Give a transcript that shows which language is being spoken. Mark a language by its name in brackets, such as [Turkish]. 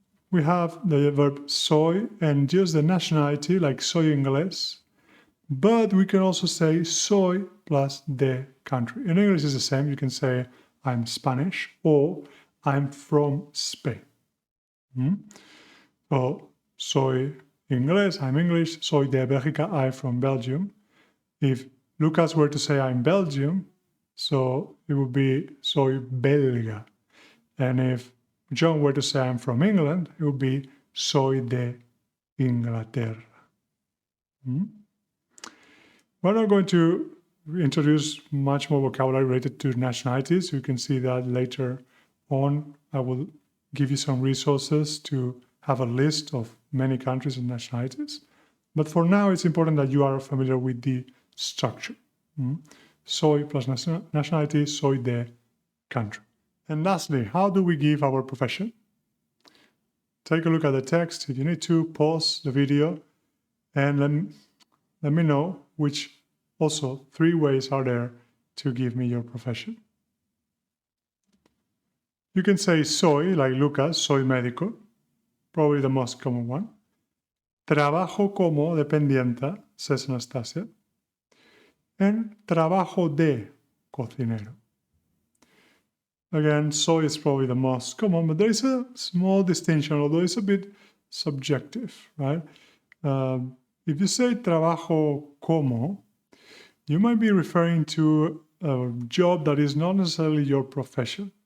[English] We have the verb soy and just the nationality, like [Spanish] soy inglés. [English] But we can also say soy plus the country. In English, it's the same. You can say I'm Spanish or I'm from Spain. So [Spanish] soy inglés, [English] I'm English. [Spanish] Soy de Bélgica, [English] I'm from Belgium. If Lucas were to say I'm Belgium, so it would be [Spanish] soy belga. [English] And if John were to say I'm from England, it would be [Spanish] soy de Inglaterra. [English] We're not going to introduce much more vocabulary related to nationalities. You can see that later on. I will give you some resources to have a list of many countries and nationalities. But for now, it's important that you are familiar with the structure. Soy plus nationality, soy de country. And lastly, how do we give our profession? Take a look at the text. If you need to, pause the video and let me know which also 3 ways are there to give me your profession. You can say soy, like Lucas, [Spanish] soy médico, [English] probably the most common one. [Spanish] Trabajo como dependienta, [English] says Anastasia. [Spanish] And trabajo de cocinero. [English] Again, soy is probably the most common, but there is a small distinction, although it's a bit subjective, right? If you say trabajo como, you might be referring to a job that is not necessarily your profession.